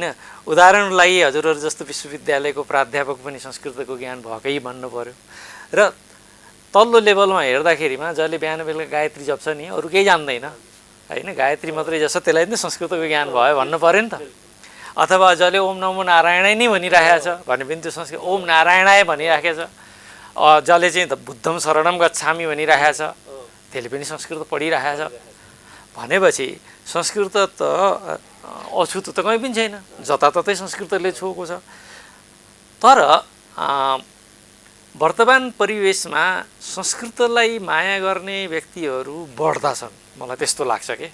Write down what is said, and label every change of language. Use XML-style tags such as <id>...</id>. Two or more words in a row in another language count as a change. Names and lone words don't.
<ne>उदाहरणको लागि हजुरहरू जस्तो विश्वविद्यालयको प्राध्यापक पनि संस्कृतको ज्ञान भएकै भन्नु पर्यो। र तल्लो लेभलमा हेर्दाखेरिमा जसले बिहान बेलुका गायत्री जप्छ नि अरू केही जान्दैन होइन, गायत्री मात्रै जस्तो त्यसलाई नै संस्कृतको ज्ञान भयो भन्नु पऱ्यो नि त। अथवा जसले</ne> <sa>ओम नमो नारायणै</sa> <ne>नै भनिराखेको छ भने पनि त्यो संस्कृत</ne> <sa>ओम नारायणाय</sa> <ne>भनिराखेको छ। जसले चाहिँ</ne> <sa>बुद्धम शरणम गच्छामि</sa> <ne>भनिराखेको छ त्यसले पनि संस्कृत पढिराखेको छ भनेपछि संस्कृत त अछुतो त कहीँ पनि छैन, जताततै संस्कृतले छोएको छ। तर वर्तमान परिवेशमा संस्कृतलाई माया गर्ने व्यक्तिहरू बढ्दा छन्, मलाई त्यस्तो लाग्छ कि।</ne>